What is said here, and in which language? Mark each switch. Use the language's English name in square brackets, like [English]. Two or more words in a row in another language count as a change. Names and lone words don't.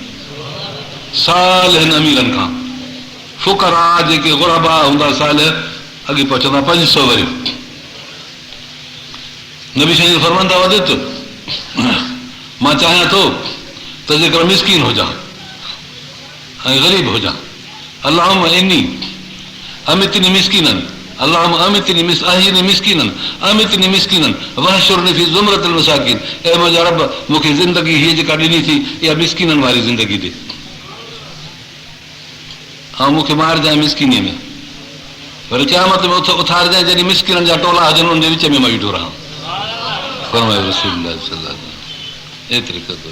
[Sindhi] सालिहनि अमीरनि खां फुकरा जेके गुरबा हूंदा सालिह अॻे पहुचंदा 500 वरी। नबी साईं फरमाईंदा वधे थो, मां चाहियां थो त जेकर मिसकीन हुजां ऐं ग़रीब हुजां, [Arabic] اللهم إني أمتني مسكينا اللهم أمتني مسكينا أمتني مسكينا واحشرني في زمرة المساكين. [Sindhi] ऐ मुंहिंजा रब, मूंखे ज़िंदगी हीअ जेका ॾिनी थी इहा मिस्कीननि वारी ज़िंदगी ॾे, ऐं मूंखे मारजांइ मिसकीनीअ में। वरी क़यामत में उथारजांइ जॾहिं मिसकिननि जा टोला हुजनि, उनजे विच में मां वेठो रहां। फरमायो रसूलुल्लाह [Arabic] صلى الله عليه وسلم, [Sindhi] एतिरे क़दुरु।